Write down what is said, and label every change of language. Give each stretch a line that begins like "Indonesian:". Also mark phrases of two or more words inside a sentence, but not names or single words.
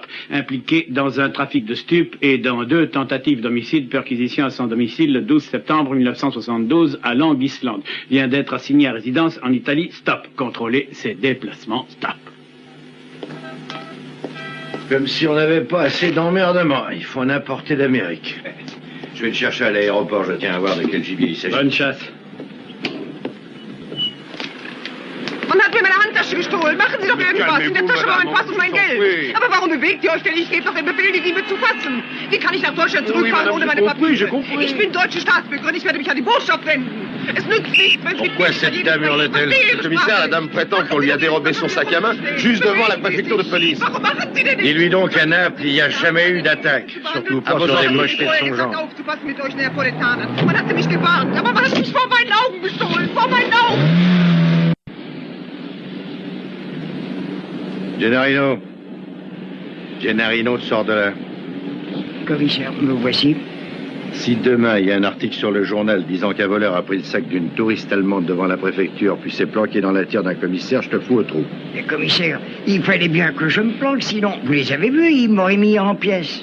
French: Impliqué dans un trafic de stupes et dans 2 tentatives d'homicide, perquisition à son domicile le 12 septembre 1972 à Long Island. Vient d'être assigné à résidence en Italie. Stop. Contrôler ses déplacements. Stop. Comme si on n'avait pas assez d'emmerdement. Il faut en apporter d'Amérique. Je vais le chercher à l'aéroport. Je tiens à voir de quel gibier il s'agit. Bonne chasse.
German: Man hat mir meine Handtasche gestohlen. Machen Sie doch irgendwas. In der Tasche war mein Pass und mein Geld. Aber warum bewegt ihr euch denn? Ich gebe doch den Befehl, die Diebe zu fassen. Wie kann ich nach Deutschland zurückfahren ohne meine Papiere? Ich bin deutsche Staatsbürgerin. Ich werde mich an die Botschaft wenden. Es nützt nichts, wenn Sie...
French: Pourquoi cette dame hurle-t-elle? Commissaire, la dame prétend qu'on lui a dérobé son sac à main juste devant la préfecture de police. Dis-lui donc qu'à Naples, il n'y a jamais eu d'attaque. Surtout pas sur les mochetés de son genre.
German: Aufzupassen mit euch Neapolitanern. Man hatte mich gewarnt, aber man hat mich vor meinen Augen gestohlen. Vor meinen Augen!
French: Gennarino, sors de là. Commissaire, me voici. Si demain, il y a un article sur le journal disant qu'un voleur a pris le sac d'une touriste allemande devant la préfecture, puis s'est planqué dans la tire d'un commissaire, je te fous au trou. Mais commissaire, il fallait bien que je me planque, sinon, vous les avez vus, ils m'auraient mis en pièces.